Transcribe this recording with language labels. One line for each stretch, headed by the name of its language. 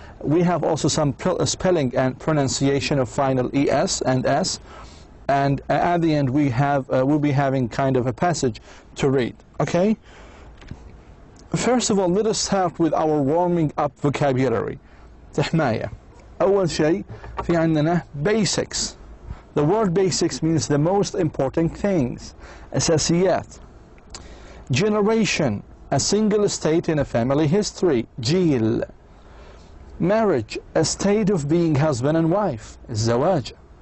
English: We have also some spelling and pronunciation of final ES and S. And at the end we'll be having kind of a passage to read. Okay? First of all, let us start with our warming up vocabulary.
Arabic: تحماية. أول شيء في عندنا basics.
English: The word basics means the most important things.
Arabic: أساسيات.
English: Generation, a single state in a family history.
Arabic: جيل.
English: Marriage, a state of being husband and wife.
Arabic: الزواج.